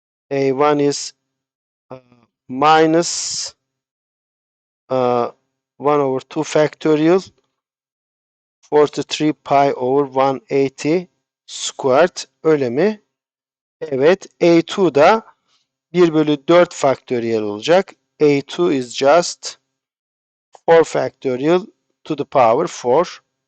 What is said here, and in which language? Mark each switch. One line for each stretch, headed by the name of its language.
English: A1 is minus 1 over 2 factorial 43 pi over 180 squared.
Turkish: Öyle mi? Evet. A2 da 1 bölü 4 faktöriyel olacak.
English: A2 is just 4 factorial to the power 4.